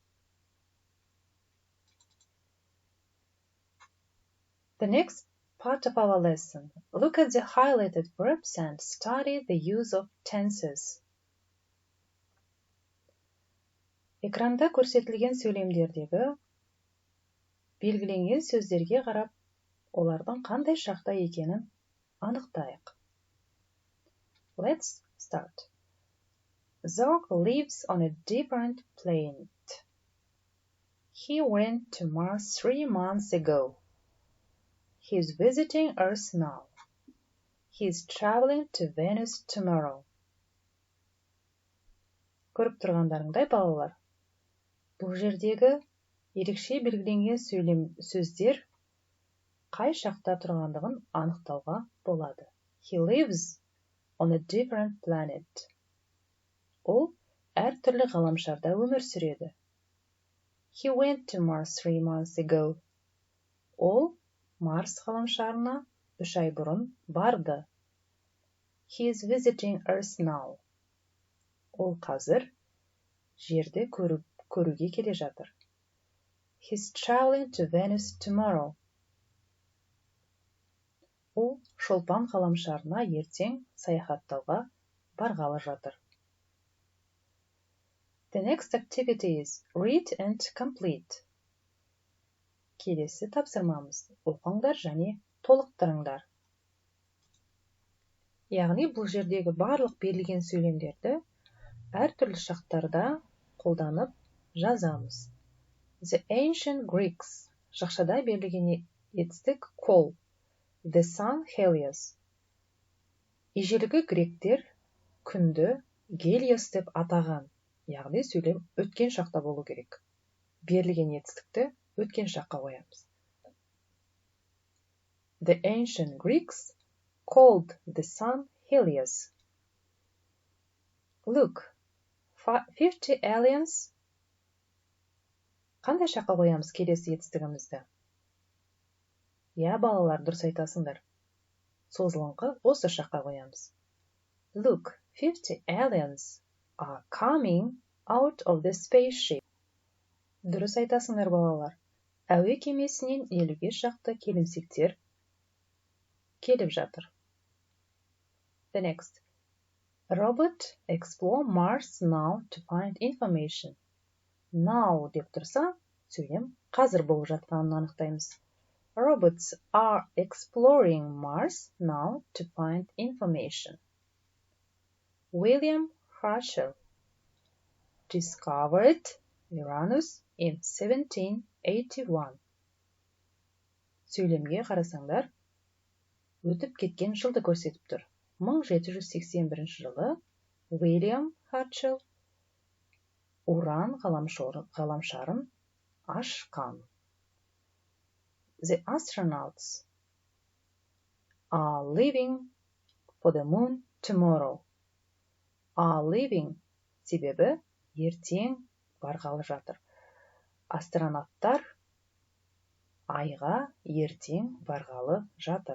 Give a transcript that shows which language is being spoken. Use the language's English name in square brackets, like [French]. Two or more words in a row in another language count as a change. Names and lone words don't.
[English] The next part of our lesson, look at the highlighted verbs and study the use of tenses. [Kazakh] Экранда көрсетілген сөйлемдердегі белгіленген сөздерге қарап, олардың қандай шақта екенін анықтайық. [English] Let's start. Zork lives on a different planet. He went to Mars 3 months ago. He is visiting Earth now. He is traveling to Venus tomorrow. [Kazakh] Көріп тұрғандарыңдай, балалар, бұл жердегі ерекше белгіленген сөздер қай шақта тұрғандығын анықтауға болады. [English] He lives on a different planet. [Kazakh] Ол әртүрлі ғаламшарда өмір сүреді. [English] He went to Mars 3 months ago. [Kazakh] Ол Марс ғаламшарына 3 ай бұрын барды. [English] He is visiting Earth now. [Kazakh] Ол қазір жерді көруге келе жатыр. [English] He is traveling to Venus tomorrow. [Kazakh] Ол шолпан ғаламшарына ертең саяхаттауға барғалы жатыр. [English] The next activity is read and complete. [Kazakh] Келесі тапсырмамыз оқыңдар және толықтырыңдар. Яғни бұл жердегі барлық берілген сөйлемдерді әртүрлі шақтарда қолданып жазамыз. [English] The ancient Greeks [Kazakh] жақшада берілген етістік [English] call. The sun Helios. [Kazakh] Ежелгі гректер күнді Гелиос деп атаған. Яғни сөйлем өткен шақта болу керек. Берілген етістікті өткен шаққа қоямыз. [English] The ancient Greeks called the sun Helios. Look, 50 aliens. [Kazakh] Қандай шаққа қоямыз келесі етістігімізді? Я, балалар, дұрыс айтасыңдар. Созылыңқы осы шаққа қоямыз. [English] Look, 50 aliens are coming out of the spaceship. [Kazakh] Дұрыс айтасыңдар, балалар. Әуе кемесінен 50 шақты келімсектер келіп жатыр. [English] The next. Robot explore Mars now to find information. [Kazakh] Now деп тұрса, сөйлем қазір болып жатқанын анықтаймыз. [English] Robots are exploring Mars now to find information. William Herschel discovered Uranus in 1781. [Kazakh] Сөйлемге қарасаңдар, өтіп кеткен жылды көрсетіп тұр. 1781 жылы William Herschel Уран ғаламшарын ашқан. [English] The astronauts are leaving for the moon tomorrow. Are leaving [Kazakh] себебі ертең барғалы жатыр. Астронавттар айға ертең барғалы жатыр.